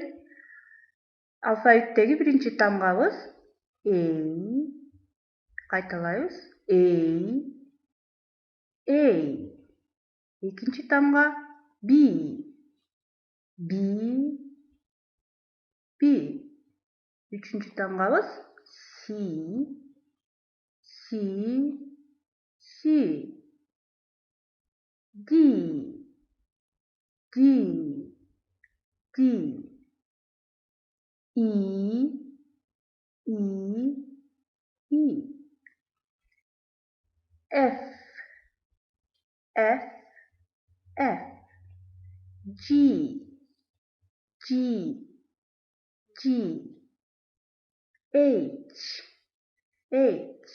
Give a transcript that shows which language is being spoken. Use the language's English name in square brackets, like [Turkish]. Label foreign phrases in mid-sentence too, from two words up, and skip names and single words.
[Kyrgyz] Алфавиттеги биринчи тамгабыз эй. [English] Кайталайбыз. A. A. [Kyrgyz] Экинчи тамга [English] B. B. [Kyrgyz] Би. Үчүнчү тамгабыз си. [English] C. C. D. D. D. E. E. E. F. F. F. G. G. G. H. H.